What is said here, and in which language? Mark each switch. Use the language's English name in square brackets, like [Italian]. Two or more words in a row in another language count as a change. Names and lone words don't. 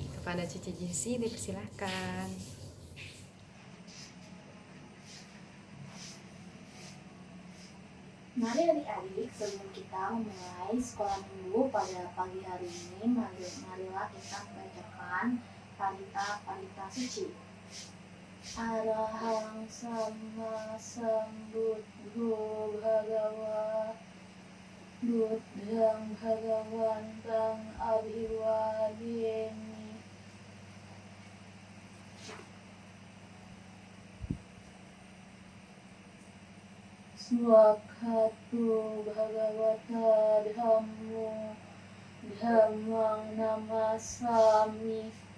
[Indonesian] Kepada Cici Jessi dipersilahkan. Mari adik-adik, sebelum kita memulai sekolah minggu pada pagi hari ini, marilah kita membacakan parita suci. [Pali] Arahang sama sambuddho bhagawa buddhang bhagawantang abhiwademi. Swakatu bhagavata dhammang namasami.